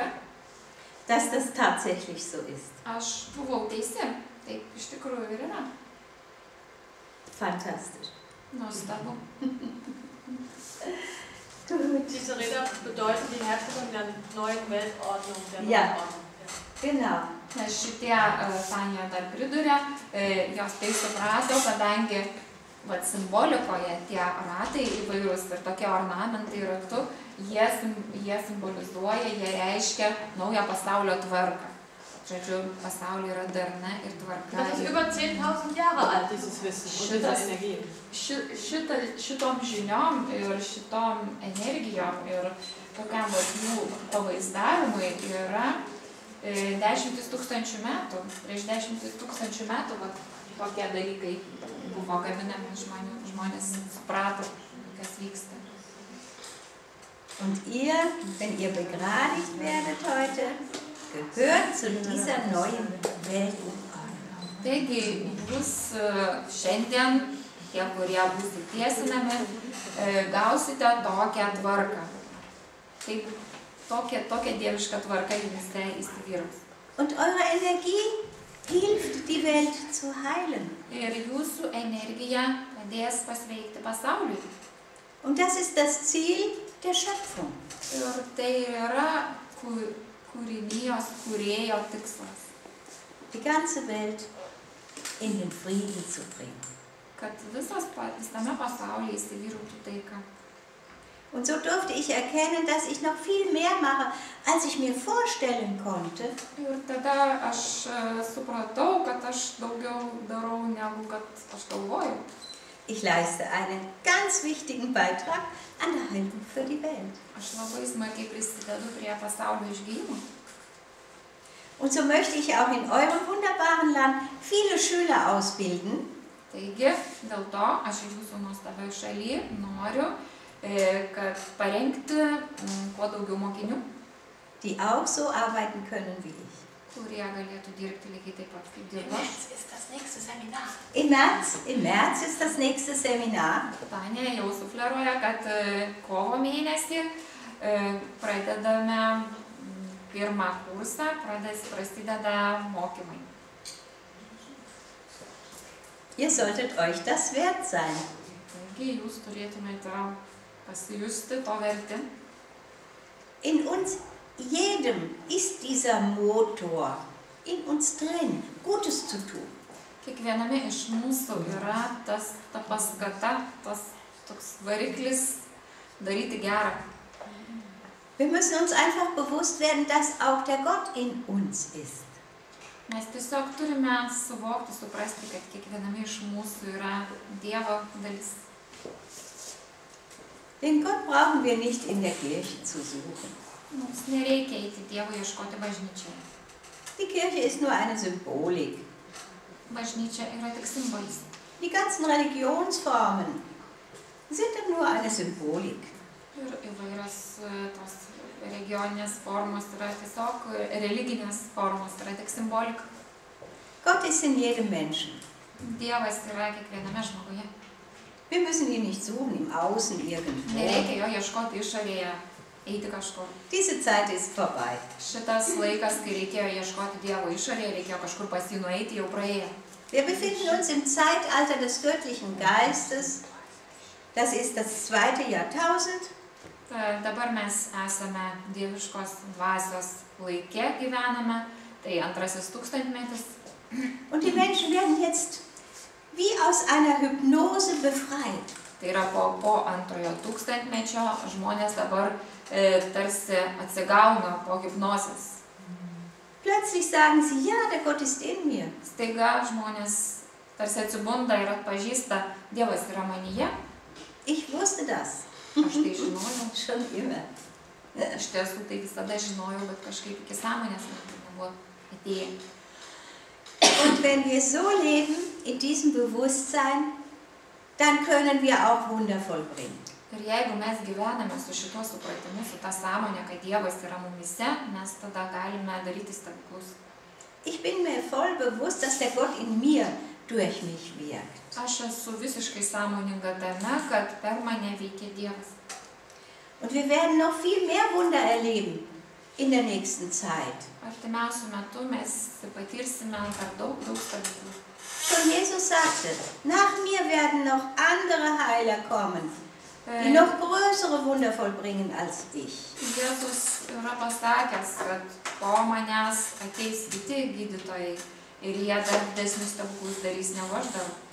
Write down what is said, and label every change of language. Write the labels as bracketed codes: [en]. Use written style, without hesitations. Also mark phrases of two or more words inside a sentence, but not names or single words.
[de] dass das tatsächlich so ist. [lt] aš buvau teisi. Taip iš tikrųjų ir yra. [de] Fantastisch. [lt] Nuostabu. [de] Diese Räder bedeuten die Herstellung der neuen Weltordnung, der neuen Ja. Ordnung. Genau. [lt] Šitie, Tanja dar pridūrė, jos tai suprato, kadangi simbolikoje tie ratai įvairūs ir tokie ornamentai ratu, jie simbolizuoja, jie reiškia naują pasaulio tvarką. Žodžiu, pasaulyje yra darna ir tvarka. [de] Das ist über 10.000 Jahre alt, dieses Wissen und diese Energie. [lt] Šitom žiniom ir šitom energijom ir tokiam jų pavaizdavimui yra 10 000 metų. Prieš 10 000 metų tokie dalykai buvo gaminami, žmonės suprato, kas vyksta. [de] Und ihr, wenn ihr begradigt werdet heute, gehört zu dieser neuen Weltordnung. [lt] Taigi, jūs šiandien, tie, kurie bus tiesinami, gausite tokią tvarką. Taip, tokia dieviška tvarka jums įsivyraus. [de] Und eure Energie hilft, die Welt zu heilen. [lt] Ir jūsų energija padės pasveikti pasauliui. [de] Und das ist das Ziel der Schöpfung. [lt] Ir tai yra kūrinijos kūrėjo tikslas. [de] Die ganze Welt in den Frieden zu bringen. [lt] Kad visame pasaulyje įsivyrautų taika. [de] Und so durfte ich erkennen, dass ich noch viel mehr mache, als ich mir vorstellen konnte. [lt] Ir tada aš supratau, kad aš daugiau darau, negu kad aš galvoju. [de] Ich leiste einen ganz wichtigen Beitrag an der Heilung für die Welt. [lt] Aš labai smarkiai prisidedu prie pasaulio išgydymo. [de] Und so möchte ich auch in eurem wunderbaren Land viele Schüler ausbilden. [lt] Taigi, dėl to aš jūsų nuostabioj šalyje noriu, kad parengti kuo daugiau mokinių, [de] die auch so arbeiten können wie ich. [lt] kurie galėtų dirbti lygiai taip pat kaip dirbu aš. [de] Im März ist das nächste Seminar. [lt] Tanja jau sufleruoja, kad kovo mėnesį pradedame pirmą kursą, prasideda mokymai. [de] Ihr solltet euch das wert sein. [lt] Taigi jūs turėtumėte pasijusti to verti. [de] In uns jedem ist dieser Motor in uns drin, Gutes zu tun. [lt] Kiekviename iš mūsų yra ta paskata, tas toks variklis daryti gerą. [de] Wir müssen uns einfach bewusst werden, dass auch der Gott in uns ist. [lt] Mes tiesiog turime suvokti, suprasti, kad kiekviename iš mūsų yra Dievo dalis. [de] Den Gott brauchen wir nicht in der Kirche zu suchen. [lt] Mums nereikia eiti Dievo ieškoti bažnyčioje. [de] Die Kirche ist nur eine Symbolik. [lt] Bažnyčia yra tik simbolis. [de] Die ganzen Religionsformen sind nur eine Symbolik. [lt] Ir įvairios tos regioninės formos yra tiesiog religinės formos, yra tik simbolika. [de] Gott ist in jedem Menschen. [lt] Dievas yra kiekviename žmoguje. [de] Wir müssen ihn nicht suchen im Außen irgendwo. [lt] Nereikia jo ieškoti išorėje, eiti kažkur. [de] Diese Zeit ist vorbei. [lt] Šitas laikas, kai reikėjo ieškoti Dievo išorėje, reikėjo kažkur pas jį nueiti, jau praėjo. [de] Wir befinden uns im Zeitalter des göttlichen Geistes. Das ist das 2. Jahrtausend. [lt] Dabar mes esame dieviškos dvasios laike gyvename, tai 2. tūkstantmetis. [de] Und die Menschen werden jetzt wie aus einer Hypnose befreit. [lt] Tai yra po 2. tūkstantmečio žmonės dabar tarsi atsigauna po hipnozės. [de] Plötzlich sagen sie, ja, der Gott ist in mir. [lt] Staiga žmonės tarsi atsibunda ir atpažįsta, Dievas yra manyje. [de] Ich wusste das. [lt] Aš tai žinojau. [de] Schon immer. [lt] Iš tiesų tai visada žinojau, bet kažkaip iki sąmonės nebuvo atėję. [de] Und wenn wir so leben, in diesem Bewusstsein, dann können wir auch Wunder vollbringen. [lt] Ir jeigu mes gyvename su šituo supratimu, su ta sąmonė, kad Dievas yra mumise, mes tada galime daryti stebuklus. [de] Ich bin mir voll bewusst, dass der Gott in mir durch mich wirkt. [lt] Aš esu visiškai sąmoninga tame, kad per mane veikia Dievas. [de] Und wir werden noch viel mehr Wunder erleben in der nächsten Zeit. [lt] Artimiausiu metu mes patirsime per daug stebuklų. [de] Schon Jesus sagte, nach mir werden noch andere Heiler kommen, die noch größere Wunder vollbringen als ich. [lt] Jėzus yra pasakęs, kad po manęs ateis kiti gydytojai ir jie dar didesnius stebuklus darys negu aš darau.